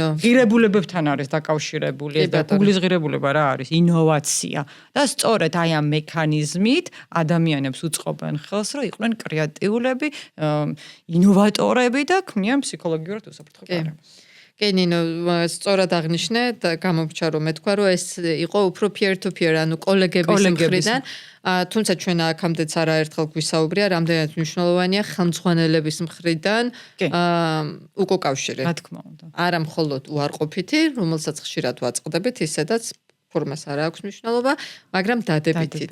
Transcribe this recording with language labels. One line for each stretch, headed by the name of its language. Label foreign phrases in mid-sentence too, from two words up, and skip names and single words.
Georgian: ღირებულებებთან არის დაკავშირებული და Google-ის ღირებულება რა არის? ინოვაცია. და სწორედ აი ამ მექანიზმით ადამიანებს უწყობენ ხელს, რომ იყვნენ კრეატიულები, ინოვატორები და ქმნიან ფსიქოლოგიურად უსაფრთხო გარემოს. კენინო სწორად აღნიშნე და გამომრჩა რომ მეთქვა, რომ ეს იყო უფრო peer-to-peer, ანუ კოლეგების მხრიდან. თუმცა ჩვენ აქამდეც არაერთხელ გვისაუბრია, რამდენად მნიშვნელოვანია ხელმძღვანელების მხრიდან უკავშირი. რა თქმა უნდა. არა მხოლოდ უარყოფითი, რომელსაც ხშირად ვაწყდებით, ისედაც ფორმას არ აქვს მნიშვნელობა, მაგრამ დადებითიც.